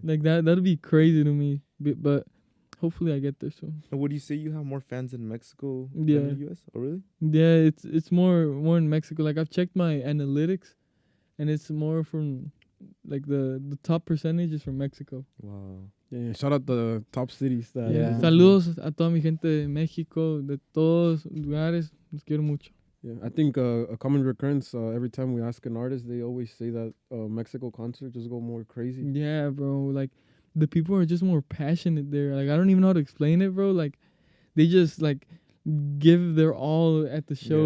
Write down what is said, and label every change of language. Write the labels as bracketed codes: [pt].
[en] Like that'd be crazy to me. But hopefully I get there soon. And would you say you have more fans in Mexico Yeah. than the U.S.? Oh, really? Yeah, it's more in Mexico. Like I've checked my analytics, and it's more from like the top percentage is from Mexico. Wow. Yeah, shout out the top cities. That Yeah. [es] Saludos a toda mi gente de México, de todos lugares. Los quiero mucho. [en] Yeah, I think a common recurrence every time we ask an artist, they always say that Mexico concerts just go more crazy. Yeah, bro. Like the people are just more passionate there. Like I don't even know how to explain it, bro. Like they just like give their all at the show.